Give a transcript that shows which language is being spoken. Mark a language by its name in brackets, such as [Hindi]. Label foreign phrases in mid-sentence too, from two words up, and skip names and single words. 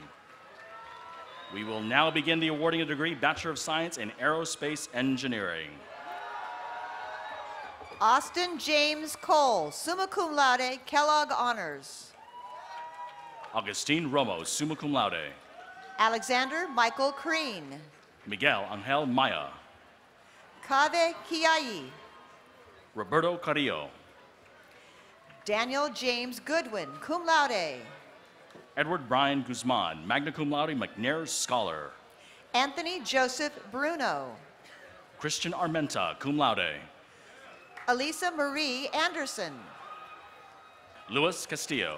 [English] We will now begin the awarding of the degree Bachelor of Science in Aerospace Engineering. Austin James Cole, [Latin] summa cum laude, Kellogg Honors. [English] Augustine Romo, [Latin] summa cum laude. [English] Alexander Michael Crean. Miguel Angel Maya. Kave Kiai. Roberto Carrillo. Daniel James Goodwin, [Latin] cum laude. [English] Edward Brian Guzman, [Latin] magna cum laude, McNair Scholar. [English] Anthony Joseph Bruno. Christian Armenta, [Latin] cum laude. [English] Elisa Marie Anderson. Luis Castillo.